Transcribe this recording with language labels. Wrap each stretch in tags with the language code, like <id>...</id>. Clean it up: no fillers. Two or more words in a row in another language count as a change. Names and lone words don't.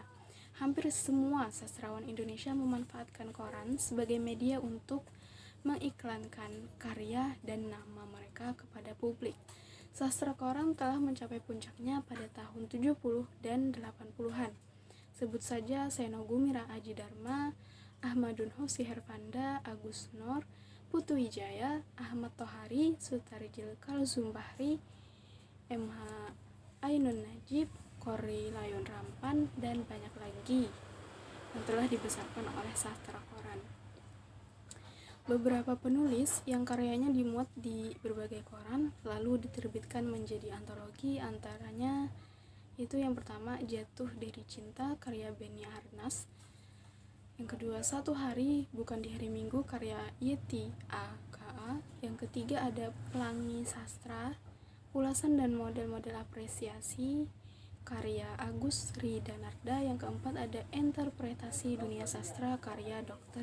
<id>Hampir semua sastrawan Indonesia memanfaatkan koran sebagai media untuk mengiklankan karya dan nama mereka kepada publik. Sastra koran telah mencapai puncaknya pada tahun 70 dan 80-an. Sebut saja Seno Gumira Aji Dharma, Ahmadun Hosi Herfanda, Agus Nur, Putu Wijaya, Ahmad Tohari, Sutarjil Kalzumbahri, MH Ainun Najib, Korri Layon Rampan, dan banyak lagi yang telah dibesarkan oleh sastra koran. Beberapa penulis yang karyanya dimuat di berbagai koran lalu diterbitkan menjadi antologi, antaranya itu yang pertama Jatuh dari Cinta karya Beni Arnas, yang kedua Satu Hari Bukan di Hari Minggu karya Yeti A.K.A, yang ketiga ada Pelangi Sastra, Ulasan dan Model-Model Apresiasi karya Agus Ridanarda, yang keempat ada Interpretasi Dunia Sastra karya Dr.</id>